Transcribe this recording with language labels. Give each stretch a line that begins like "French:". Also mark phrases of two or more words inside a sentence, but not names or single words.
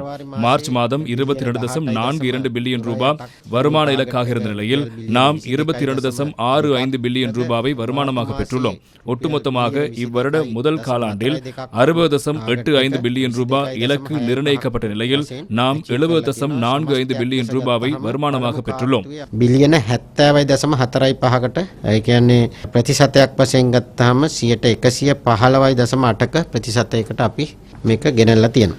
Tamil: மார்ச் மாதம் 22.42 பில்லியன் ரூபாய் வருமான இலக்காக இருந்த நிலையில் நாம் 22.65 பில்லியன் ரூபாவை வருமானமாக பெற்றுள்ளோம். ஒட்டுமொத்தமாக இவ்வருட முதல் காலாண்டில் 60.85 பில்லியன் ரூபாய் இலக்கு நிர்ணயிக்கப்பட்ட நிலையில் நாம் 70.45 பில்லியன் ரூபாவை வருமானமாக பெற்றுள்ளோம்.
Sinhala: බිලියන 70.45කට ඒ කියන්නේ ප්‍රතිශතයක් වශයෙන් ගත්තාම 115.8ක ප්‍රතිශතයකට අපි මේක ගෙනල්ලා තියෙනවා.